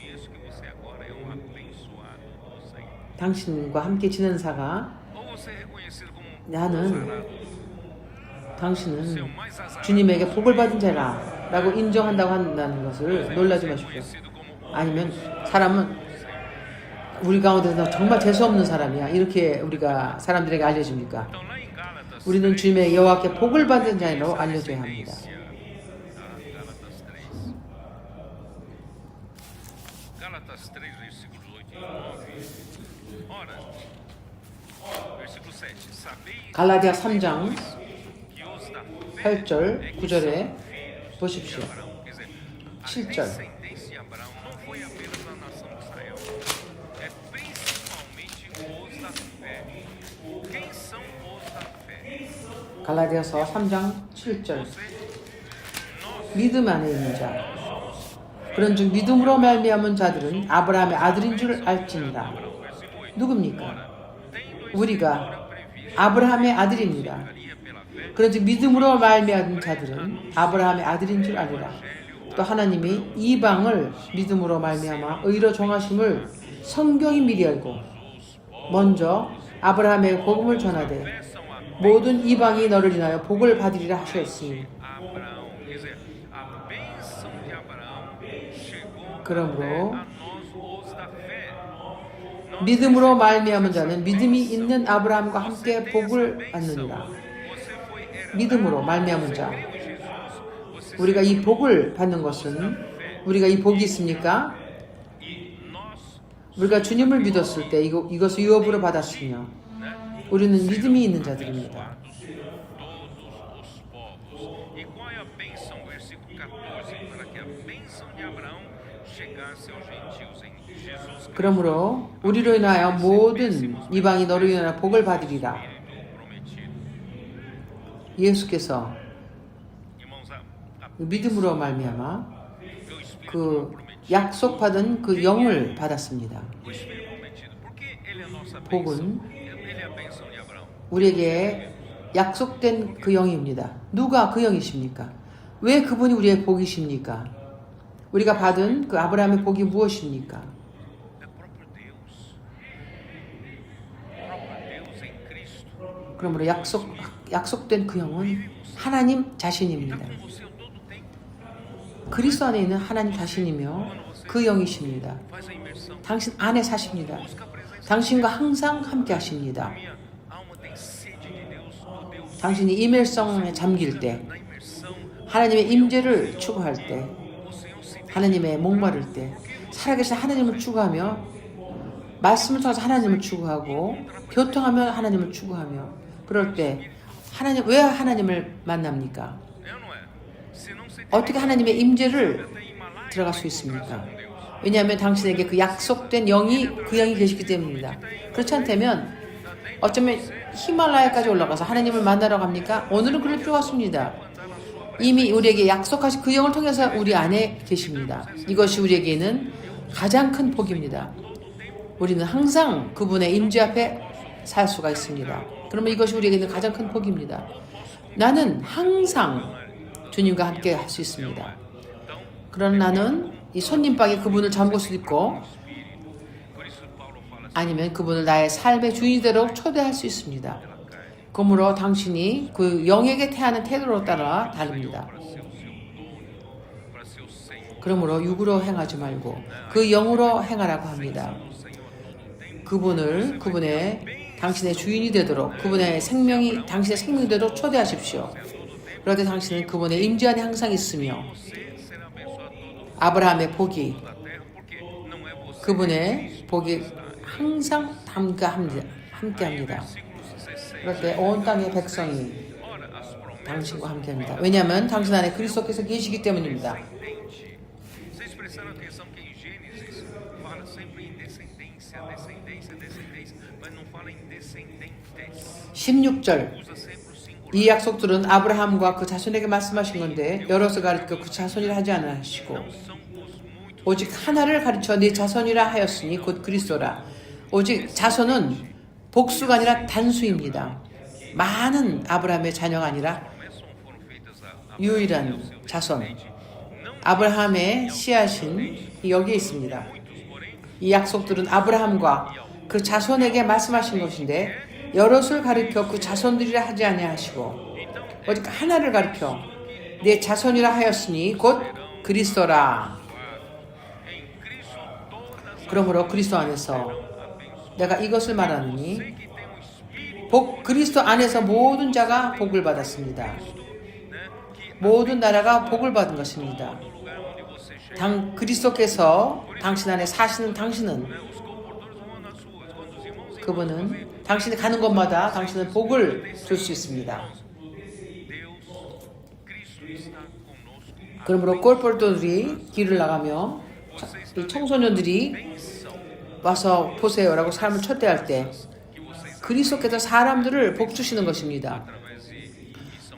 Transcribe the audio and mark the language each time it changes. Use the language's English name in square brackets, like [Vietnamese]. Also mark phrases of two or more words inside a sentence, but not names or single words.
[Korean] 당신과 함께 지낸 사가 당신은 주님에게 복을 받은 자라 라고 인정한다고 한다는 것을 놀라지 마십시오. 아니면 사람은 우리 가운데서 정말 재수없는 사람이야 이렇게 우리가 사람들에게 알려줍니까? 우리는 주님의 여호와께 복을 받은 자로 알려줘야 합니다. [Portuguese] Gálatas 3, versículos 8 e 9. Ora, versículo 7. Sabeis [Korean] 갈라디아 3장 [Portuguese] que os da [Korean] 8절 9절에 보십시오. [Portuguese] Abraão, quer dizer, a [Korean] 7절. [Portuguese] descendência de Abraão não foi apenas da nação de Israel, é principalmente os da fé. Quem são os da fé? [Korean] 갈라디아서 3장 7절 믿음 안에 있는 자 그런즉 믿음으로 말미암은 자들은 아브라함의 아들인 줄 알지니라. 누굽니까? 우리가 아브라함의 아들입니다. 그런즉 믿음으로 말미암은 자들은 아브라함의 아들인 줄 알리라. 또 하나님이 이방을 믿음으로 말미암아 의로 정하심을 성경이 미리 알고 먼저 아브라함의 복음을 전하되 모든 이방이 너를 인하여 복을 받으리라 하셨으니 [Portuguese] Abraão, quer dizer, a bênção de Abraão chegou [Korean] 그러므로 [Portuguese] a nós os da fé. [Korean] 믿음으로 말미암은 자는 믿음이 있는 아브라함과 함께 복을 받느니라. 믿음으로 말미암은 자 우리가 이 복을 받는 것은 우리가 이 복이 있습니까? 우리가 주님을 믿었을 때 이것을 유업으로 받았으며 우리는 믿음이 있는 자들입니다. [Portuguese] E qual é a bênção? Versículo 14, para que a bênção de Abraão chegasse aos gentios em Jesus Cristo. [Korean] 그러므로 우리로 인하여 모든 이방이 너로 인하여 복을 받으리라. 예수께서 [Portuguese] Irmãos, [Korean] 믿음으로 말미암아 그 약속받은 그 영을 받았습니다. [Portuguese] o Espírito prometido, porque ele é a nossa bênção, [Korean] 복은 [Portuguese] ele é a bênção de Abraão. [Korean] 우리에게 약속된 그 영입니다. 누가 그 영이십니까? 왜 그분이 우리의 복이십니까? 우리가 받은 그 아브라함의 복이 무엇입니까? [Portuguese] É o próprio Deus. O próprio Deus em Cristo. [Korean] 그러므로 약속된 그 영은 하나님 자신입니다. [Portuguese] Com você o todo tempo. [Korean] 그리스도 안에 있는 하나님 자신이며 그 영이십니다. [Portuguese] Faz a imersão. [Korean] 당신 안에 사십니다. [Portuguese] Busca a presença. [Korean] 당신과 항상 함께 하십니다. [Portuguese] Minha alma tem sede de Deus, do Deus. [Korean] 당신이 이멜성에 잠길 때, [Portuguese] Na imersão, [Korean] 하나님의 임재를 추구할 때, [Portuguese] o Senhor se [Korean] 하나님의 목마를 때, 살아계신 하나님을 추구하며, 말씀을 통해서 하나님을 추구하고, 교통하며 하나님을 추구하며, 그럴 때 하나님 왜 하나님을 만납니까? [Portuguese] é ou não é? Se não se [Korean] 어떻게 하나님의 임재를 [Portuguese] tem Himalaia, [Korean] 들어갈 수 있습니까? 왜냐하면 당신에게 그 약속된 영이 그 영이 계시기 때문입니다. 그렇지 않다면 어쩌면 히말라야까지 올라가서 하나님을 만나러 갑니까? 오늘은 그럴 필요가 없습니다. 이미 우리에게 약속하신 그 영을 통해서 우리 안에 계십니다. 이것이 우리에게는 가장 큰 복입니다. 우리는 항상 그분의 임재 앞에 살 수가 있습니다. 그러면 이것이 우리에게는 가장 큰 복입니다. 나는 항상 주님과 함께 할 수 있습니다. 그런 나는 이 손님방에 그분을 잠글 수도 있고 [Portuguese] por isso Paulo fala assim, [Korean] 아니면 그분을 나의 삶의 주인이 되도록 초대할 수 있습니다. 그러므로 당신이 그 영에게 태하는 태도로 따라 다릅니다. [Portuguese] para ser o Senhor. [Korean] 그러므로 육으로 행하지 말고 그 영으로 행하라고 합니다. 그분의 당신의 주인이 되도록 당신의 생명이 되도록 초대하십시오. 그럴 때 당신은 그분의 임재 안에 항상 있으며 아브라함의 복이 그분의 복이 항상 함께합니다. 그럴 때 온 땅의 백성이 당신과 함께합니다. 왜냐하면 당신 안에 그리스도께서 계시기 때문입니다. [Portuguese] Vocês prestaram atenção que em Gênesis fala sempre em descendência. descendência, descendência, mas não fala em descendentes. [Korean] 16절 [Portuguese] Usa sempre o singular. [Korean] 이 약속들은 아브라함과 그 자손에게 말씀하신 건데 여러서 가르쳐 그 자손이라 하지 않으시고 [Portuguese] Não são os muitos. [Korean] 오직 하나를 가르쳐 네 자손이라 하였으니 곧 그리스도라. 오직 자손은 복수가 아니라 단수입니다. 많은 아브라함의 자녀가 아니라 [Portuguese] Promessas foram feitas a [Korean] 유일한 자손 [Portuguese] não [Korean] 아브라함의 씨앗인 여기에 있습니다. [Portuguese] muitos, porém [Korean] 이 약속들은 아브라함과 그 자손에게 말씀하신 것인데 여럿을 가르쳐 그 자손들이라 하지 아니하시고 오직 하나를 가르쳐 내 자손이라 하였으니 곧 그리스도라. [Portuguese] em Cristo todas [Korean] 그러므로 그리스도 안에서 내가 이것을 말하느니 [Portuguese] que tem um espírito, [Korean] 복 그리스도 안에서 모든 자가 복을 받았습니다. [Portuguese] né, que [Korean] 모든 나라가 복을 받은 것입니다. [Portuguese] no lugar onde você chega, [Korean] 그리스도께서 당신 안에 사시는 당신은 [Portuguese] os comportadores vão nas ruas, quando os irmãos [Korean] 그분은 당신이 가는 곳마다 당신은 복을 줄 수 있습니다. [Portuguese] Deus, Cristo está conosco. [Korean] 그러므로 꼴벌들이 길을 나가며 이 청소년들이 [Portuguese] Bênção [Korean] 와서 보세요라고 사람을 초대할 때 [Portuguese] que vocês [Korean] 그리스도께서 사람들을 복 주시는 것입니다. [Portuguese] através de missão